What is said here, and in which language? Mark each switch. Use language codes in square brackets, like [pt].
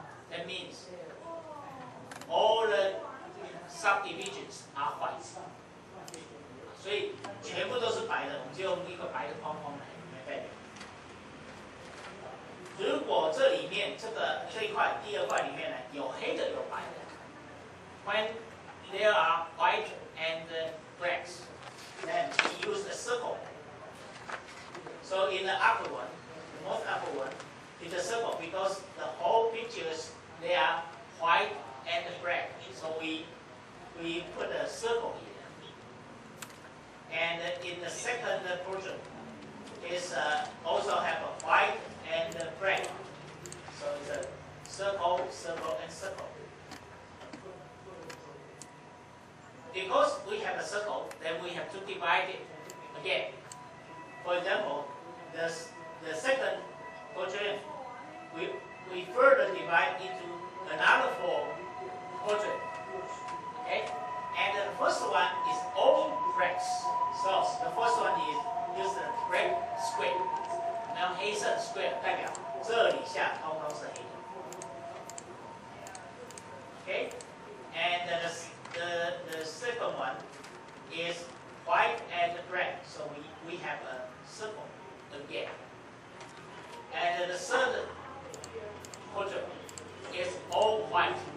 [en] That means all the subdivisions are white. [zh] 所以全部都是白的，我们就用一个白的框框来代表。如果这里面这一块第二块里面呢有黑的有白的 [en] ，when there are white and blacks, then we use a circle. So in the upper one, the most upper one, is a circle because the whole pictures they are white and black. So we put a circle here. And in the second portion, is also have a white and black. So it's a circle, circle, and circle. Because we have a circle, then we have to divide it again. For example, the second quadrant, we further divide into another 4 quadrants. Okay? And the first one is all blacks. So the first one is the black square. [zh] 然后黑色 square 代表这里下通通是黑的。 [en] Okay? And the second one is white and black. So we have a circle again. And the third quadrant is all white.